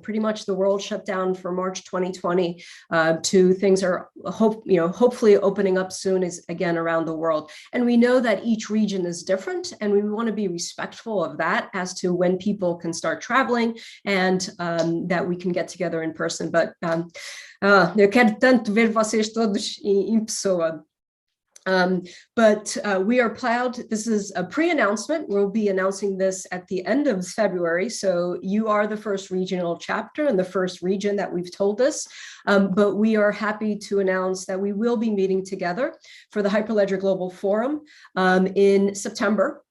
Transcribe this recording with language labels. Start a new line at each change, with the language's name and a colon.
English: Pretty much the world shut down for March 2020 to things are hopefully opening up soon again around the world. And we know that each region is different, and we want to be respectful of that as to when people can start traveling and that we can get together in person. But
Portuguese: eu quero tanto ver vocês todos em pessoa.
English: But we are proud. This is a pre-announcement. We'll be announcing this at the end of February. So you are the first regional chapter and the first region that we've told this. But we are happy to announce that we will be meeting together for the Hyperledger Global Forum in September.